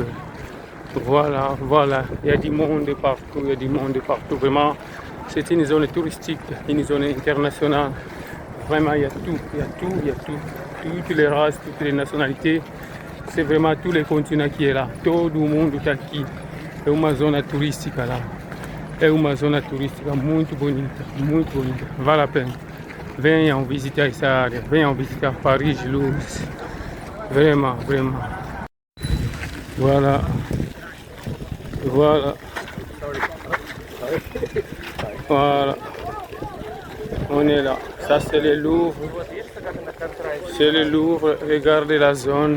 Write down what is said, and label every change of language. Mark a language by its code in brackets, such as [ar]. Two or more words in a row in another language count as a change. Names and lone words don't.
[fr] Voilà, il y a du monde partout, vraiment. C'est une zone touristique, une zone internationale. Vraiment, il y a tout. Toutes les races, toutes les nationalités. C'est vraiment tous les continents qui est là. Tout le monde [pt] está aqui. É uma zona turística lá. É uma zona turística muito bonita. Vale a pena. Venham visitar essa área. Venham visitar Paris, Louvre. Vraiment. [fr] Voilà. On est là. Ça c'est le Louvre. Regardez la zone.